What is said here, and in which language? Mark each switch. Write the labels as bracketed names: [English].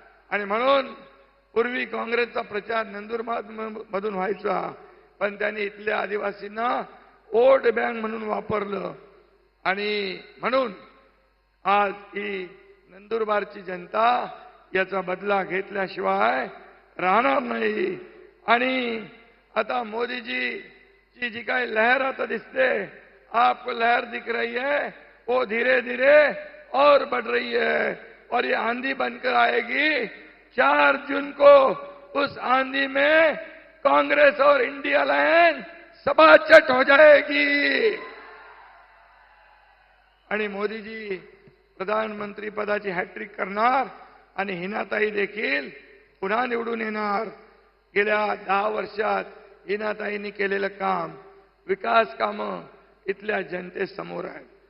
[Marathi] आणि म्हणून पूर्वी काँग्रेसचा प्रचार नंदुरबार मधून व्हायचा. पण त्यांनी इथल्या आदिवासींना वोट बँक म्हणून वापरलं. आणि म्हणून आज ही नंदुरबारची जनता याचा बदला घेतल्याशिवाय राहणार नाही. आणि आता मोदीजी जी काही लहर आता दिसते, [Hindi] आपको लहर दिख रही है, वो धीरे धीरे और बढ़ रही है. और ये आंधी बनकर आएगी. 4 जून को उस आंधी में कांग्रेस और इंडिया लाइन सपाचट हो जाएगी. [Marathi] आणि मोदीजी प्रधानमंत्री पदाची हॅट्रिक करणार आणि हिनाताई देखील पुन्हा निवडून येणार. गेल्या 10 वर्षात हिनाताईंनी केलेलं काम, विकास कामं इथल्या जनतेसमोर आहेत.